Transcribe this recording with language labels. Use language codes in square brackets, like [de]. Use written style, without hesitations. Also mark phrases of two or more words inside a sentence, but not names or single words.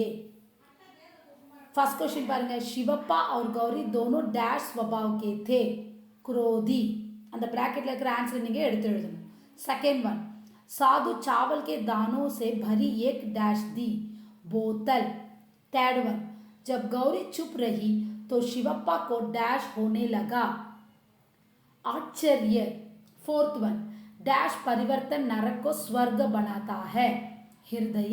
[en] first question [hi] பாருங்க, शिवप्पा और गौरी दोनों डैश स्वभाव के थे, क्रोधी। [ta] அந்த ब्रैकेटல இருக்கிற ஆன்சர் நீங்க எடுத்து எழுதணும்। [en] second one, [hi] साधु चावल के दानों से भरी एक डैश दी, बोतल। [en] third one, [hi] जब गौरी चुप रही तो शिवप्पा को डैश होने लगा, आश्चर्य। [en] fourth one, [hi] डैश परिवर्तन नरक को स्वर्ग बनाता है, हृदय।